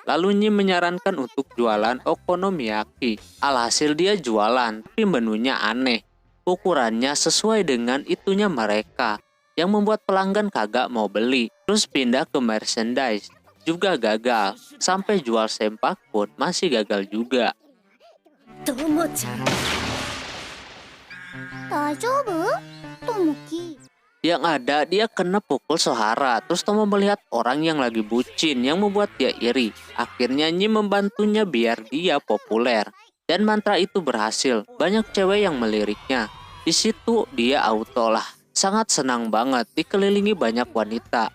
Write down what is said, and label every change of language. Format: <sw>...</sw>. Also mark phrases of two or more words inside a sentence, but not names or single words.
<id>Lalu Nyim menyarankan untuk jualan okonomiyaki. Alhasil dia jualan, tapi menunya aneh. Ukurannya sesuai dengan itunya mereka, yang membuat pelanggan kagak mau beli. Terus pindah ke merchandise, juga gagal. Sampai jual sempak pun masih gagal juga.</id> <ja>Tomo-chan. Daijoubu? Tomoki.</ja> <id>Yang ada dia kena pukul Sohara. Terus Tomo melihat orang yang lagi bucin yang membuat dia iri. Akhirnya Nyim membantunya biar dia populer. Dan mantra itu berhasil. Banyak cewek yang meliriknya. Di situ dia auto lah. Sangat senang banget dikelilingi banyak wanita.</id>